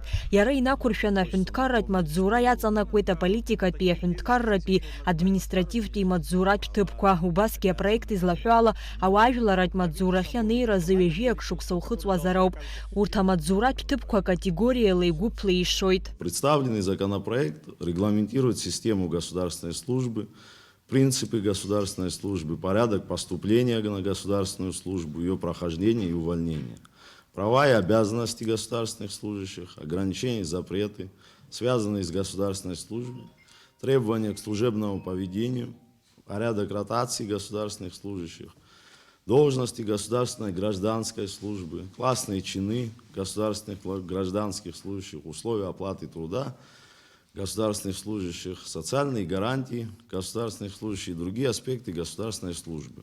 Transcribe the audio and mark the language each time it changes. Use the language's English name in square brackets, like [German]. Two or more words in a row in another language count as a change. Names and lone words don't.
[Abkhazian] Иара инақәыршәан аҳәынҭқарратә маҵзура иаҵанакуеит аполитикатәи, аҳәынҭқарратәи, административтәи маҵзуратә ҭыԥқәа. Убасгьы апроект излаҳәо ала ауаажәларатә маҵзурахьы анеиразы ҩажәиак шықәса ухыҵуазар ауп. Урҭ амаҵзуратә ҭыԥқәа категориала игәыԥла ишоит. [Russian] Представленный законопроект регламентирует систему государственной службы, принципы государственной службы, порядок поступления на государственную службу, ее прохождение и увольнение, права и обязанности государственных служащих, ограничения и запреты, связанные с государственной службой, требования к служебному поведению, порядок ротации государственных служащих, должности государственной гражданской службы, классные чины государственных гражданских служащих, условия оплаты труда государственных служащих, социальные гарантии государственных служащих и другие аспекты государственной службы.